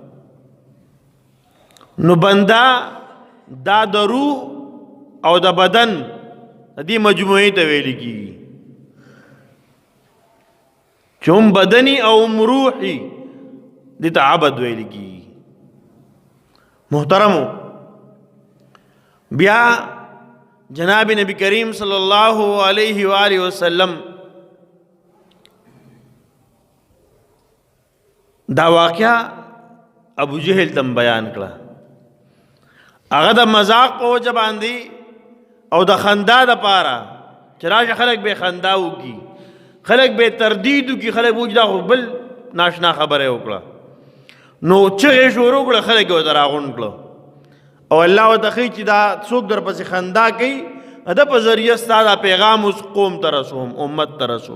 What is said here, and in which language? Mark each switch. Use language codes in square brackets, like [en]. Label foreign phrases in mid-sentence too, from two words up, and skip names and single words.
[ps] نو بنده دا د روح او د بدن دې مجموعې ته ویل کېږي چې هم بدني او هم روحي دې ته عبد ویل کېږي محترمو بیا جناب نبی کریم [ar] صلی الله علیه وآله وسلم [ps] دا واقعہ ابو جہل تم بیان کړه هغه د مذاق په وجه باندې او د خندا دپاره چې راشه خلک به خندا وکړي، خلک به تردید وکړي، خلک وایي دا خو بل ناشنا خبره یې وکړه، نو چغې شروع کړه، خلک یې ورته راغونډ کړه او الله ورته ښایي چې دا څوک در پسې خندا کوي، د په ذریعه ستا دا پیغام اوس قوم ته رسوم، امت ته رسوم.